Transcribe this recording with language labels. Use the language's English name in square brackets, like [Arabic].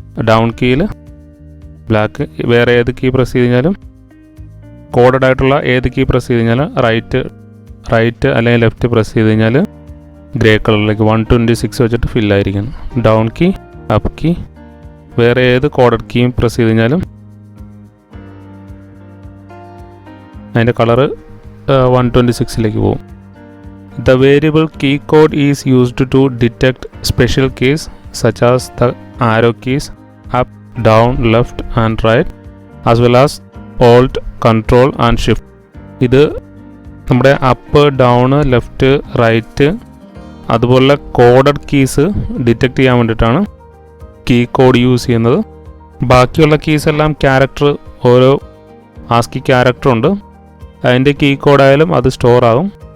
[Malayalam] Down കീയിൽ black. വേറെ ഏത് key press ചെയ്ത് കഴിഞ്ഞാലും കോഡഡ് ആയിട്ടുള്ള ഏത് കീ പ്രസ് ചെയ്ത് കഴിഞ്ഞാൽ റൈറ്റ് അല്ലെങ്കിൽ ലെഫ്റ്റ് പ്രസ് ചെയ്ത് കഴിഞ്ഞാൽ ഗ്രേ കളറിലേക്ക് 126 വെച്ചിട്ട് ഫില്ലായിരിക്കണം. ഡൗൺ കീ, അപ്പ് കീ, വേറെ ഏത് കോഡഡ് കീയും പ്രസ് ചെയ്ത് കഴിഞ്ഞാലും അതിൻ്റെ കളറ് 126ലേക്ക് പോകും. [English] The variable key code is used to detect special keys such as the arrow keys up, down, left and right as well as Alt, Control and Shift. [Malayalam] ഇത് നമ്മുടെ up, down, left, right അതുപോലെ coded keys detect ചെയ്യാൻ വേണ്ടിയിട്ടാണ് key code use ചെയ്യുന്നത്. ബാക്കിയുള്ള keys എല്ലാം character, ഓരോ ASCII character ഉണ്ട്, അതിൻ്റെ കീ കോഡായാലും അത് സ്റ്റോർ ആകും.